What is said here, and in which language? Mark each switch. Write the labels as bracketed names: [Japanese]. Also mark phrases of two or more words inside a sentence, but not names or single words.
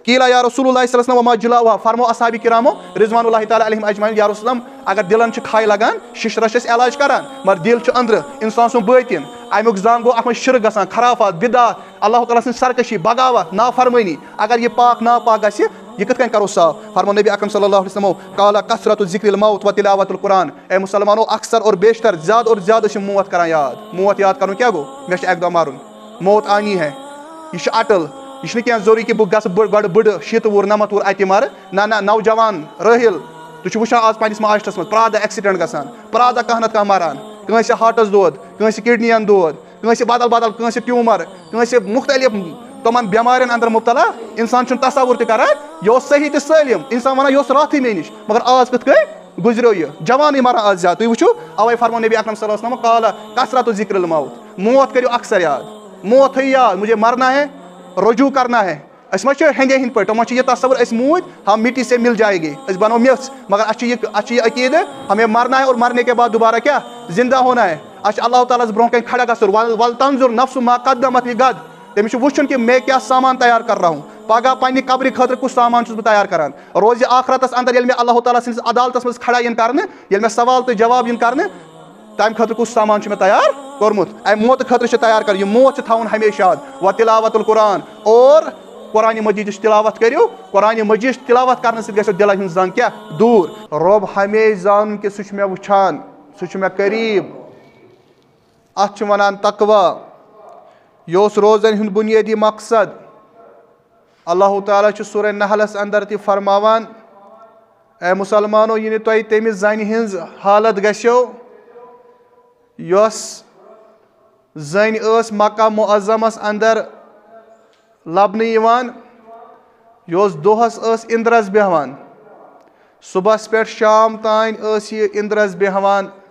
[Arabic] قیلا یا رسول اللہ صلی اللہ علیہ وسلم وما جلاؤها [Kashmiri] فرمو اصحاب کرامو [Arabic] رضوان اللہ تعالی علیہم اجمعین یا رسول اللہ [Kashmiri] اگر دلن چھ کھاے لگان ششرس چھِ علاج کران مگر دل چھُ أندرٕ انسان سُنٛد باطن امیُک زنگ گوٚو اتھ منٛز شرک گژھان خرافات بدعات اللہ تعالیٰ سٕنٛز سرکشی بغاوت نافرمٲنی اگر یہِ پاک ناپاک گژھِ یہ کِتھ کٔنۍ کرو صاف فرمو نبی اکرم [Arabic] صلی اللہ علیہ وسلم قال کثرت ذکر الموت و تلاوت القرآن [Urdu] اے مسلمانو اکثر اور بیشتر [Kashmiri] زیادٕ اور زیادٕ چھِ موت کران یاد موت یاد کرُن کیٛاہ گوٚو مےٚ چھُ اکہِ دۄہ مرُن [Urdu] موت آنی ہے [Kashmiri] یہِ چھُ اٹل یہ چھُنہٕ کینٛہہ ضروٗری کہِ بہٕ گژھٕ گۄڈٕ بٕڈٕ 70 وُہُر 90 وُہُر اَتہِ مرٕ نہ نوجوان رٲحِل تُہۍ چھِو وٕچھان آز پنٛنِس معاشرس منٛز پرٛٮ۪تھ دۄہ ایکسِڈنٛٹ گژھان پرٛٮ۪تھ دۄہ کانٛہہ نتہٕ کانٛہہ مران کٲنٛسہِ ہاٹس دود کٲنٛسہِ کِڈنِین دود کٲنٛسہِ بدل بدل کٲنٛسہِ ٹیوٗمر کٲنٛسہِ مختلف تِمن بٮ۪مارٮ۪ن انٛدر مُبتلا انسان چھُنہٕ تصوُر تہِ کران یہِ اوس صحیح تہٕ سٲلِم انسان ونان یہِ اوس راتھٕے مےٚ نِش مگر آز کِتھ کٔنۍ گُزریو یہِ جوانٕے مران آز زیادٕ تُہۍ وٕچھِو اوے فرمو نبی اکرم [Arabic] صلی اللہ علیہ وسلم قال کثرت ذکر الموت [Kashmiri] موت کٔرِو اکثر یاد موت تھٲیِو یاد [Urdu] مجھے مرنا ہے رجوع کرنا ہے [Kashmiri] أسۍ ما چھِ ہٮ۪نٛدے ہِنٛدۍ پٲٹھۍ تِمن چھِ یہِ تصوُر أسۍ موٗدۍ [Urdu] ہم مٹی سے مل جائے گی [Kashmiri] أسۍ بنو میٚژ مگر اَسہِ چھِ یہِ عقیٖدٕ [Urdu] ہمیں مرنا ہے اور مرنے کے بعد دوبارہ [Kashmiri] کیٛاہ [Urdu] زندہ ہونا ہے [Kashmiri] اَسہِ چھِ اللہ تعالیٰ ہس برونٛہہ کَنۍ کھڑا گژھُن [Arabic] ول تنظر نفس ما قدمت لغد [Kashmiri] تٔمِس چھُ وٕچھُن کہِ مےٚ کیٛاہ سامان [Urdu] تیار کر رہا ہوں [Kashmiri] پگاہ پننہِ قبرِ خٲطرٕ کُس سامان چھُس بہٕ تیار کران روزِ آخرتس انٛدر ییٚلہِ مےٚ اللہ تعالیٰ سٕنٛدِس عدالتس منٛز کھڑا یِن کرنہٕ ییٚلہِ مےٚ سوال تہٕ جواب یِن کرنہٕ تمہِ خٲطرٕ کُس سامان چھُ مےٚ تیار کوٚرمُت امہِ موتہٕ خٲطرٕ چھُ تیار کرُن یہِ موت چھُ تھاوُن ہمیشہ یاد [Arabic] و تلاوت القرآن [Kashmiri] اور قرآنِ مجیدٕچ تلاوت کٔرِو قرآنِ مجیدٕچ تلاوت کرنہٕ سۭتۍ گژھیو دِلن ہٕنٛز زنگ کیٛاہ دوٗر رۄب ہمیشہِ زانُن کہِ سُہ چھُ مےٚ وٕچھان سُہ چھُ مےٚ قریٖب اتھ چھِ ونان تقوا یہِ اوس روزن ہُنٛد بُنیٲدی مقصد اللہ تعالیٰ چھُ سورہ نحلس انٛدر تہِ فرماوان اے مُسلمانو یہِ نہٕ تۄہہِ تٔمِس زنہِ ہٕنٛز حالت گژھیو یۄس زٔنۍ ٲس مکہ معظمس انٛدر لبنہٕ یِوان یہِ اوس دۄہس ٲس اِنٛدرس بیٚہوان صبحس پٮ۪ٹھ شام تانۍ ٲس یہِ اِنٛدرس بیٚہوان